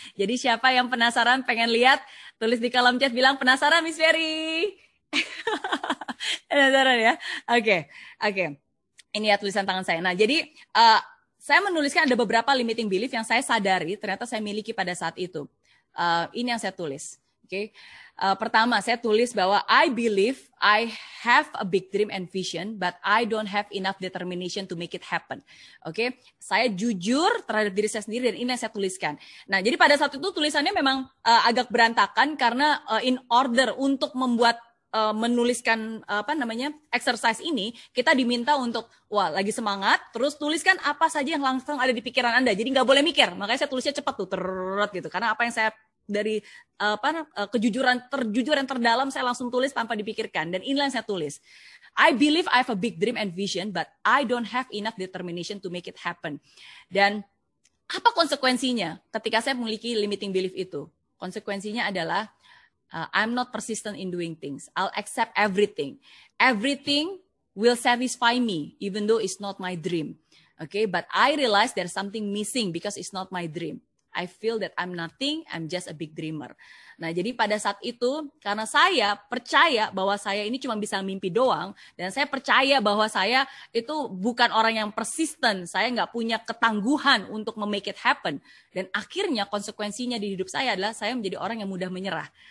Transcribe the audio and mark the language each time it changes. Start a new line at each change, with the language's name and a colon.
Indonesian: Jadi siapa yang penasaran pengen lihat, tulis di kolom chat bilang penasaran Miss Ferry. Penasaran ya? Oke. Ini ya tulisan tangan saya. Nah, jadi saya menuliskan ada beberapa limiting belief yang saya sadari ternyata saya miliki pada saat itu. Ini yang saya tulis. Oke. Pertama, saya tulis bahwa
English: I believe I have a big dream and vision, but I don't have enough determination to make it happen.
Indonesian: Oke. Saya jujur terhadap diri saya sendiri dan ini yang saya tuliskan. Nah, jadi pada saat itu tulisannya memang agak berantakan karena
English: in order
Indonesian: untuk membuat menuliskan exercise ini, kita diminta untuk lagi semangat, terus tuliskan apa saja yang langsung ada di pikiran Anda. Jadi nggak boleh mikir. Makanya saya tulisnya cepat tuh, gitu. Karena apa yang saya dari kejujuran yang terdalam saya langsung tulis tanpa dipikirkan. Dan inilah yang saya tulis.
English: I believe I have a big dream and vision, but I don't have enough determination to make it happen.
Indonesian: Dan apa konsekuensinya ketika saya memiliki limiting belief itu? Konsekuensinya adalah
English: I'm not persistent in doing things. I'll accept everything. Everything will satisfy me, even though it's not my dream. Okay, but I realize there's something missing because it's not my dream. I feel that I'm nothing, I'm just a big dreamer.
Indonesian: Nah, jadi pada saat itu, karena saya percaya bahwa saya ini cuma bisa mimpi doang, dan saya percaya bahwa saya itu bukan orang yang persisten, saya nggak punya ketangguhan untuk
English: make it happen.
Indonesian: Dan akhirnya konsekuensinya di hidup saya adalah saya menjadi orang yang mudah menyerah.